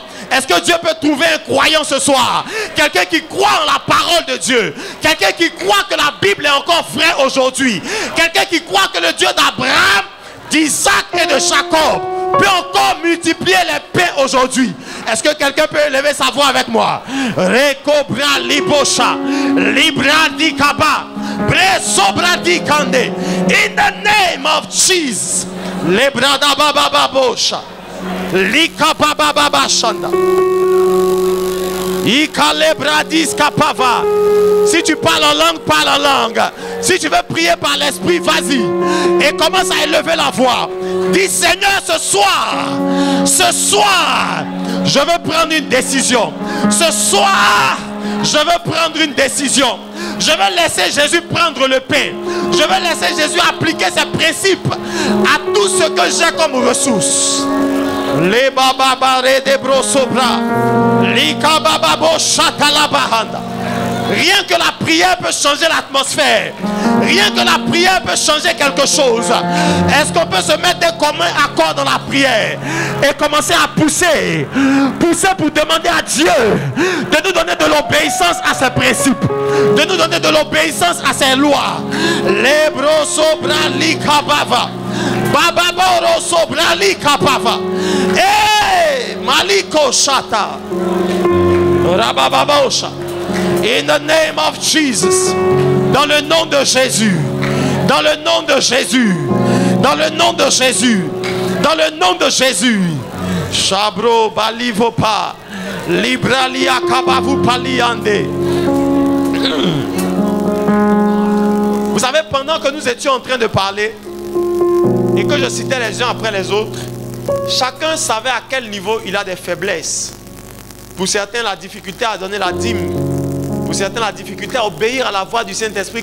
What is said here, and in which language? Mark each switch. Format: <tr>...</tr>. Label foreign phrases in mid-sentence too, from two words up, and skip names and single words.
<fr>Est-ce que Dieu peut trouver un croyant ce soir? Quelqu'un qui croit en la parole de Dieu. Quelqu'un qui croit que la Bible est encore vraie aujourd'hui. Quelqu'un qui croit que le Dieu d'Abraham, d'Isaac et de Jacob peut encore multiplier les pains aujourd'hui. Est-ce que quelqu'un peut élever sa voix avec moi? Rekobra libosha, libra di kaba, bresobra di kande.</fr> <en>In the name of Jesus. Lebrada baba babosha. Lika baba baba shanda. Ika lebradis kapava.</en> <fr>Si tu parles en langue, parle en langue. Si tu veux prier par l'esprit, vas-y. Et commence à élever la voix. Dis, Seigneur, ce soir, je veux prendre une décision. Ce soir, je veux prendre une décision. Je veux laisser Jésus prendre le pain. Je veux laisser Jésus appliquer ses principes à tout ce que j'ai comme ressources. Les bababare de brosobra. Lika bababo shatalabahanda. Rien que la prière peut changer l'atmosphère. Rien que la prière peut changer quelque chose. Est-ce qu'on peut se mettre des communs accords dans la prière et commencer à pousser? Pousser pour demander à Dieu de nous donner de l'obéissance à ses principes, de nous donner de l'obéissance à ses lois. Lebro sobrali kabava. Bababoro sobrali kabava. Eh, maliko shata. Rabababosha.</fr> <en>In the name of Jesus.</en> <fr>Dans le nom de Jésus. Dans le nom de Jésus. Dans le nom de Jésus. Dans le nom de Jésus. Chabro balivopa. Libralia kabavu paliande. Vous savez, pendant que nous étions en train de parler et que je citais les uns après les autres, chacun savait à quel niveau il a des faiblesses. Pour certains, la difficulté à donner la dîme. Pour certains, la difficulté à obéir à la voix du Saint-Esprit.</fr>